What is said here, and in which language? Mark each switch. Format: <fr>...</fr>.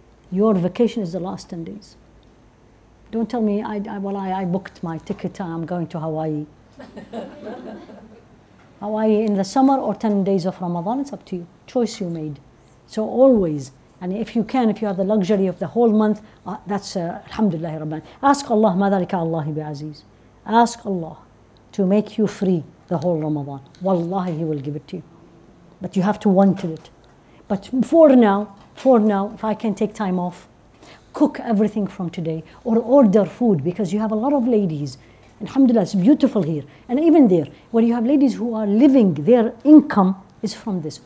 <en>Your vacation is the last 10 days. Don't tell me, I booked my ticket, I'm going to Hawaii. Hawaii in the summer or 10 days of Ramadan, it's up to you. Choice you made. So always, and if you have the luxury of the whole month, that's alhamdulillah Rabban. Ask Allah,</en> <ar>مَا ذَلِكَ اللَّهِ بِعَزِيزٍ.</ar> <en>Ask Allah to make you free the whole Ramadan. Wallahi, He will give it to you. But you have to want it. But for now, if I can take time off, cook everything from today or order food, because you have a lot of ladies Alhamdulillah, it's beautiful here. And even there, where you have ladies who are living, their income is from this.</en>